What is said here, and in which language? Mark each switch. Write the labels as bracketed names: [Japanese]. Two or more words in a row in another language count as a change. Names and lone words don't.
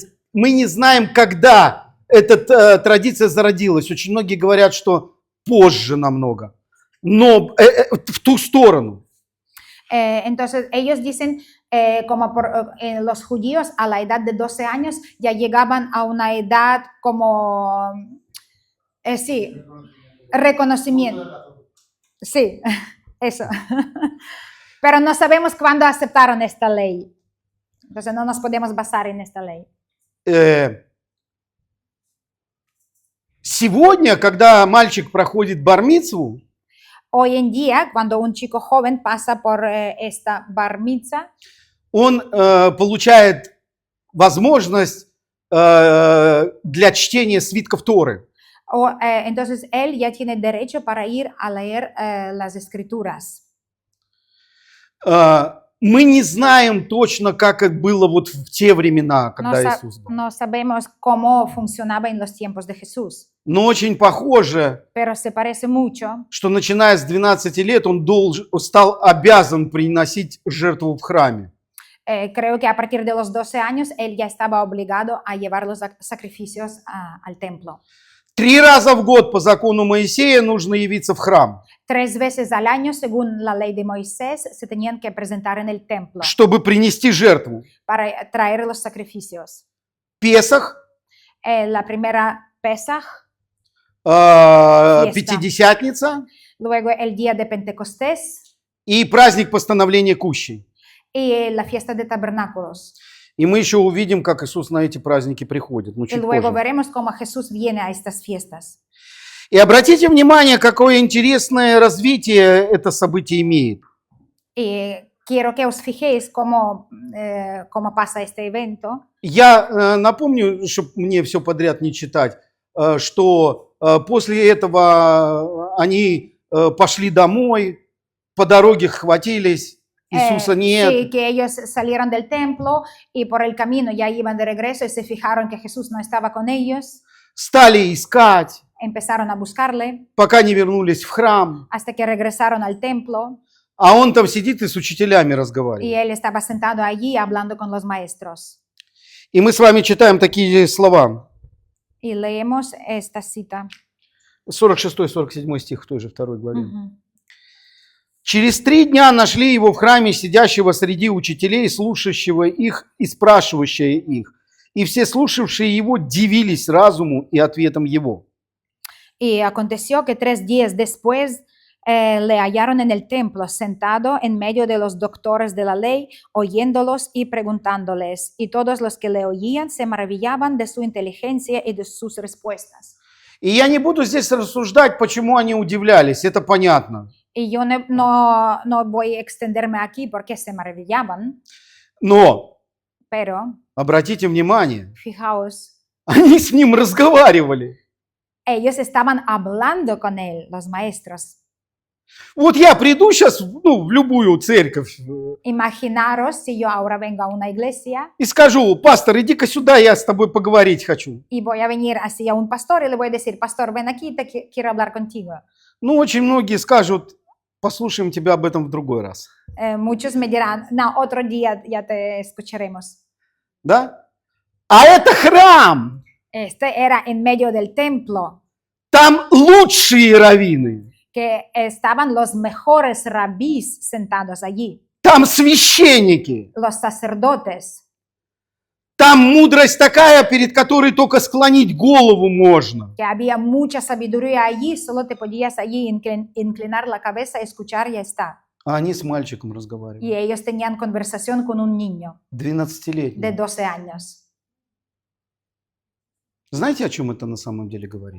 [Russian] Мы не знаем, когда эта традиция зародилась. Очень многие говорят, что позже намного. Но в ту сторону. [Spanish] Entonces ellos dicen, como los judíos a la edad de 12 años ya llegaban a una edad como, sí, reconocimiento. Sí, eso. Pero no sabemos cuándo aceptaron esta ley. Entonces no nos podemos basar en esta ley. [Russian] Сегодня, когда мальчик проходит бар-мицву, [Spanish] Hoy en día, cuando un chico joven pasa por esta bar mitzvah, [Russian] он получает возможность для чтения свитков Торы. [Spanish] entonces él ya tiene derecho para ir a leer las escrituras. [Russian] Мы не знаем точно, как это было вот в те времена, когда Иисус был. [Spanish] No sabemos cómo funcionaba en los tiempos de Jesús, [Russian] Но очень похоже, [Spanish] pero se parece mucho [Russian] что начиная с 12 лет он стал обязан приносить жертву в храме. [Spanish] Creo que a partir de los 12 años él ya estaba obligado a llevar los sacrificios al templo. [Russian] 3 раза в год по закону Моисея нужно явиться в храм, [Spanish] 3 veces al año, según la ley de Moisés, se tenían que presentar en el templo [Russian] чтобы принести жертву. [Spanish] para traer los sacrificios. [Russian] Песах, [Spanish] La primera Pesaj, [Russian] Пятидесятница [Spanish] luego el día de Pentecostés [Russian] и праздник постановления Кущи. [Spanish] y la fiesta de tabernáculos. [Russian] И мы еще увидим, как Иисус на эти праздники приходит, ну Y чуть luego позже. [Spanish] veremos cómo Jesús viene a estas fiestas. [Russian] И обратите внимание, какое интересное развитие это событие имеет. [Spanish] Y quiero que os fijéis cómo pasa este evento. [Russian] Я напомню, чтобы мне все подряд не читать, что после этого они пошли домой, по дороге хватились, Иисуса нет. [Spanish] Sí, que ellos salieron del templo y por el camino ya iban de regreso y se fijaron que Jesús no estaba con ellos. [Russian] Стали искать, [Spanish] Empezaron a buscarle [Russian] пока не вернулись в храм. [Spanish] hasta que regresaron al templo [Russian] А он там сидит и с учителями y разговаривает. [Spanish] él estaba sentado allí hablando con los maestros. [Russian] И мы с вами читаем такие слова. [Spanish] Y leemos esta cita. [Russian] 46-47 стих в той же 2 главе. Ujú. Через 3 дня нашли его в храме, сидящего среди учителей, слушающего их и спрашивающего их. И все слушавшие его дивились разуму и ответам его. [Spanish] Y aconteció que 3 días después le hallaron en el templo, sentado en medio de los doctores de la ley, oyéndolos y preguntándoles. Y todos los que le oían se maravillaban de su inteligencia y de sus respuestas. [Russian] И я не буду здесь рассуждать, почему они удивлялись, это понятно. [Spanish] Y yo no voy a extenderme aquí porque se maravillaban, [Russian] Но, pero обратите внимание, fijaos, они с ним разговаривали. [Spanish] ellos estaban hablando con él, los maestros. [Russian] Вот я приду сейчас в любую церковь [Spanish] Imaginaros si yo ahora vengo a una iglesia [Russian] и скажу: пастор, иди-ка сюда, я с тобой поговорить хочу. [Spanish] y voy a venir así a un pastor y le voy a decir, pastor, ven aquí, quiero hablar contigo. [Russian] Ну, очень многие скажут: послушаем тебя об этом в другой раз. [Spanish] Muchos me dirán, no, otro día ya te escucharemos. [Russian] Да? А это храм! [Spanish] Este era en medio del templo, [Russian] Там лучшие раввины. [Spanish] que estaban los mejores rabís sentados allí, [Russian] Там священники. [Spanish] los sacerdotes. [Russian] Там мудрость такая, перед которой только склонить голову можно. [Spanish] Que había mucha sabiduría allí, solo te podías allí inclinar la cabeza, escuchar y ya está. [Russian] А они с мальчиком Y разговаривали. [Spanish] ellos tenían conversación con un niño de [Russian] 12-летний. [Spanish] 12 años. [Russian] Знаете, о чем это на самом деле говорит?